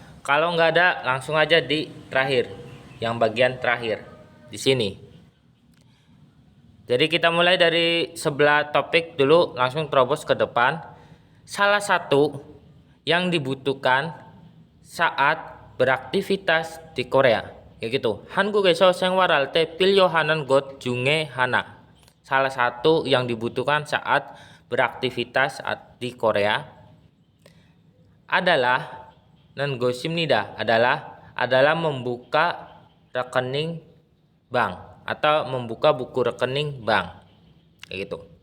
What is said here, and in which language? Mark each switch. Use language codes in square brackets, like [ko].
[id] Kalau nggak ada, langsung aja di terakhir, yang bagian terakhir di sini. Jadi kita mulai dari sebelah topik dulu, langsung terobos ke depan. Salah satu yang dibutuhkan saat beraktivitas di Korea, kayak gitu. [ko] 한국에서 생활할 때 필요한 것 중에 하나. [id] Salah satu yang dibutuhkan saat beraktivitas di Korea adalah nengosimnida, adalah membuka rekening bank atau membuka buku rekening bank, kayak gitu.